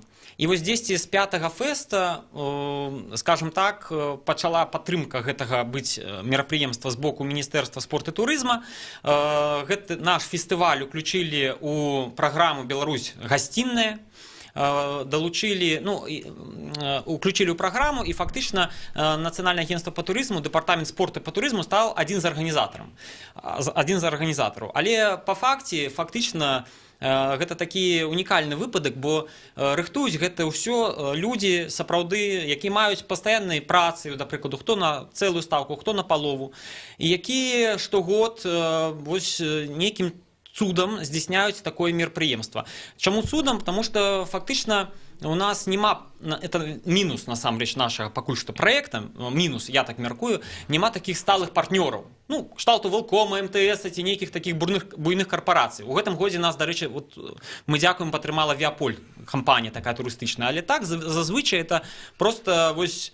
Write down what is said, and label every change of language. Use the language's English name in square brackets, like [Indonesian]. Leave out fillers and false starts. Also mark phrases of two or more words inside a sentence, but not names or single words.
[Belarusian] І вось дзесьці з 5-го фэста, скажем так, пачала падтрымка гэтага быць мерапрыемства з боку Міністэрства спорту і турызма. Гэты наш фестываль уключылі ў праграму «Беларусь гасцінная», долучили, ну, [Russian] уключили в программу, и фактично Национальное агентство по туризму, департамент спорта по туризму стал один [Belarusian] з арганізатараў. Але по факце, фактично, гэта такі унікальны выпадак, бо рыхтуюць гэта ўсё людзі сапраўды, якія маюць пастаяннай працы, да прыкладу, хто на цэлую стаўку, хто на палову, і якія штогод вось нейкім цудам здзяйсняюць такое мерапрыемства. Чаму цудам? [Russian] Потому что [Belarusian] фактычна у нас няма, это мінус насамрэч нашага пакуль што праекта, мінус, я так мяркую, няма такіх сталых партнёраў. Ну, кшталту Велкома, МТС ці нейкіх такіх буйных карпарацый. У гэтым годзе нас, дарэчы, вот, мы дзякуем, падтрымала Віаполь, кампанія такая турыстычная, але так зазвычай [Russian] это просто [Belarusian] вось.